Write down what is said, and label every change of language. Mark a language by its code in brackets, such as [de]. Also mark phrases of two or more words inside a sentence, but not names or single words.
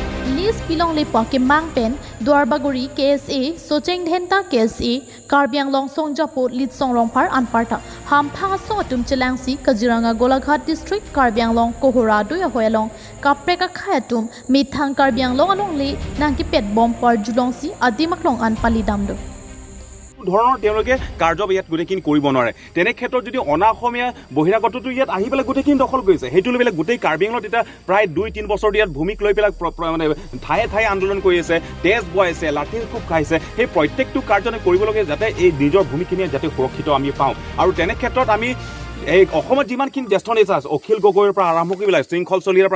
[mjw] lis pilongli poke mang pen Dwarbagori KSA Socheng Henta KSA Karbianglong Songjapo Litson Rongphar Anparta Hamphang asong atum Chilangsi Kaziranga Golaghat District Karbianglong Kohora adui ahoi along kaprek khai atum mithan Karbianglong alongli nangki pet bomb par julongsi adimaklong an palidamdo [as] ধৰণৰ তেওঁলোকে কাৰ্য ইয়াত গোটেইখিনি কৰিব নোৱাৰে তেনে ক্ষেত্ৰত যদি অনাসমীয়া বহিৰাগতটো ইয়াত আহি পেলাই গোটেইখিনি দখল কৰিছে সেইটো লৈ পেলাই গোটেই কাৰ্বিআংলত এটা প্ৰায় 2-3 বছৰ ইয়াত ভূমিক লৈ পেলাই মানে ঠায়ে আন্দোলন কৰি আছে তেজ বয়াইছে লাঠিৰ খুব খাইছে সেই প্ৰত্যেকটো কাৰ্যনে কৰিবলগীয়া যাতে এই নিজৰ ভূমিখিনি যাতে সুৰক্ষিত আমি পাওঁ আৰু তেনে ক্ষেত্ৰত আমি এই অসমত যিমানখিনি জ্যেষ্ঠ নেতা আছে অখিল গগৈৰ পৰা আৰম্ভ কৰি পেলাই শৃংখল চলিয়াৰ পৰা